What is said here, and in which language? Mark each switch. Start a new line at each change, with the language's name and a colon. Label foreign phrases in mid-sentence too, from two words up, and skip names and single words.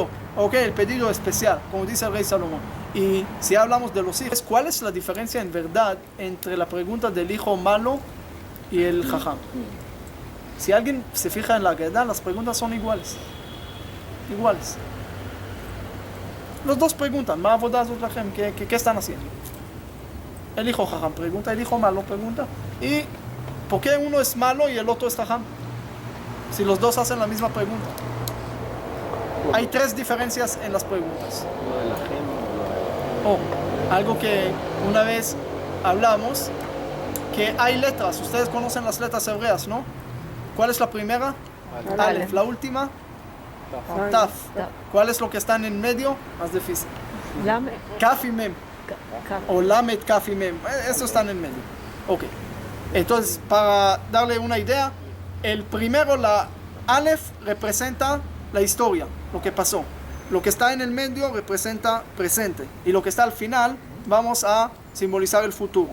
Spanish: Ok, el pedido especial, como dice el rey Salomón. Y si hablamos de los hijos, ¿cuál es la diferencia en verdad entre la pregunta del hijo malo y el jajam? Si alguien se fija en la Gedá, las preguntas son iguales. Iguales. Los dos preguntan,
Hebrew: ?מה עבודת לכם?
Spanish: ¿Qué están haciendo? El hijo jajam pregunta, el hijo malo pregunta. ¿Y por qué uno es malo y el otro es jajam? Si los dos hacen la misma pregunta. Hay tres diferencias en las preguntas. Lo de la gem, Algo que una vez hablamos, que hay letras. Ustedes conocen las letras hebreas, ¿no? ¿Cuál es la primera? Alef. La última, Taf. ¿Cuál es lo que está en el medio? Más difícil. Lamed. Kaf y Mem. O Lamed, Kaf y Mem. Eso está en el medio. Ok. Entonces, para darle una idea, el primero, la Alef, representa la historia, lo que pasó. Lo que está en el medio representa presente. Y lo que está al final, vamos a simbolizar el futuro.